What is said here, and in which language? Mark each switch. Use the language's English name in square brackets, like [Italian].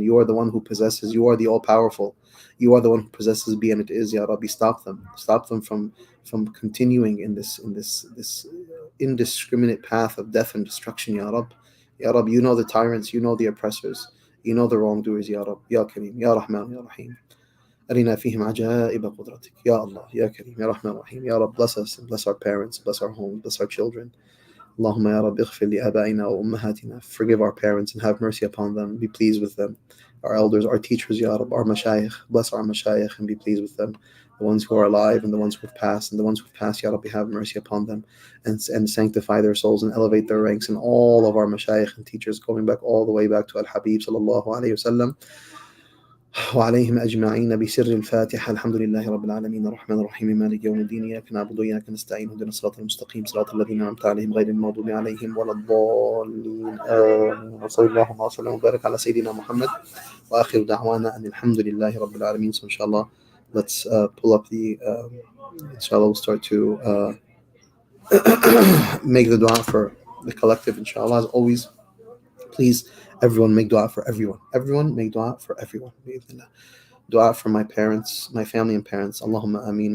[English] You are the one who possesses, you are the all powerful, you are the one who possesses be and it is, Ya Rabbi. Stop them from continuing in this indiscriminate path of death and destruction, Ya Rab. Ya Rab, you know the tyrants, you know the oppressors, you know the wrongdoers, Ya Rab, Ya Kareem, Ya Rahman, Ya Rahim. [Arabic] أرنا فيهم عجائب قدرتك يا الله يا كريم يا رحمن رحيم. [English] Ya Rab, bless us and bless our parents, bless our homes, bless our children. Allahumma ya Rab, [Arabic] اغفر لآبائنا وأمهاتنا. [English] Forgive our parents and have mercy upon them. Be pleased with them. Our elders, our teachers, Ya Rab, our mashayikh. Bless our mashayikh and be pleased with them. The ones who are alive and the ones who have passed, and the ones who have passed, Ya Rabbi, have mercy upon them and sanctify their souls and elevate their ranks. And all of our mashayikh and teachers, going back all the way back to Al-Habib sallallahu alayhi wa sallam, [Arabic] وعليهم أجمعين بسر الفاتحة. الحمد لله رب العالمين الرحمن الرحيم مالك يوم الدين إياك نعبد وإياك نستعين اهدنا الصراط المستقيم صراط الذين أنعمت عليهم غير المغضوب عليهم ولا الضالين آمين. وصلى الله وسلم وبارك على سيدنا محمد وآخر دعوانا أن الحمد لله رب العالمين. [English] So inshallah, let's pull up the inshallah we'll start to make the dua for the collective, inshallah. As always, please, everyone make dua for everyone. Everyone make dua for everyone. Dua for my parents, my family and parents. Allahumma ameen.